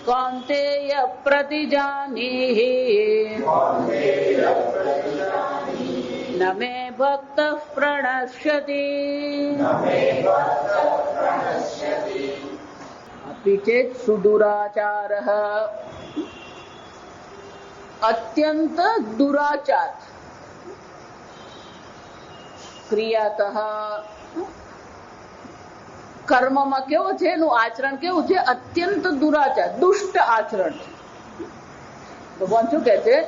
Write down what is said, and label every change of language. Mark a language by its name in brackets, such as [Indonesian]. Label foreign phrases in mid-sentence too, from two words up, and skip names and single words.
[Sanskrit] कौन्तेय प्रतिजानीहि न मे भक्तः प्रणश्यति अपि चेत् सुदुराचारः [Gujarati] અત્યંત દુરાચાર ક્રિયાતઃ કર્મમાં કેવો છે, એનું આચરણ કેવું છે? અત્યંત દુરાચાર, દુષ્ટ આચરણ છે. ભગવાન શું કહે છે?